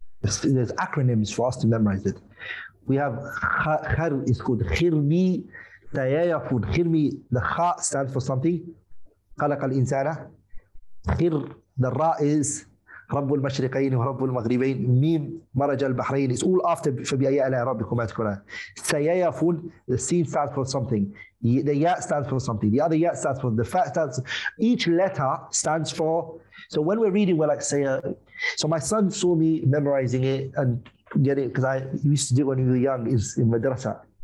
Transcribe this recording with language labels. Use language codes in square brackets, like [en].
[en] There's acronyms for us to memorize it. We have khar is called khirmi, tayayafun. Khirmi, the kha stands for something. [ar] خلق الإنسان. [en] Khir, the ra is [ar] رب المشرقين ورب المغربين. [en] Mim, [ar] مرج البحرين. [en] It's all after [ar] فبأي آلاء ربكما تكذبان. [en] Sayayafun, the sin stands for something. The ya stands for something. The other ya stands for, the fa stands. Each letter stands for. So when we're reading, we're like say. So my son saw me memorizing it and getting it because I used to do it when we were young. Is in madrasa.